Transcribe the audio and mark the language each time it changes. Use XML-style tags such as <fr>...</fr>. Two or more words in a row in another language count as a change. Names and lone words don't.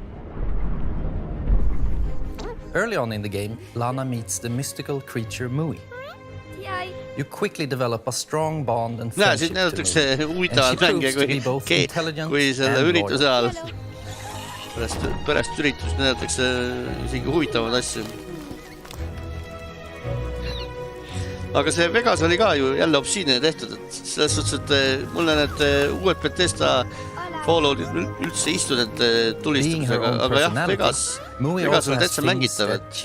<en>Early on in the game, Lana meets the mystical creature Mui. You quickly develop a strong bond and friendship to Mui, and she proves to be both intelligent and loyal.</en> <et>Pärast üritust näidatakse isegi huvitavad asju. Aga see Vegas oli ka ju jälle Obsidiani tehtud, et selles suhtes, et mulle need uued Bethesda Falloutid üldse istu need tulistamisega, aga jah, Vegas on täitsa mängitav.</et>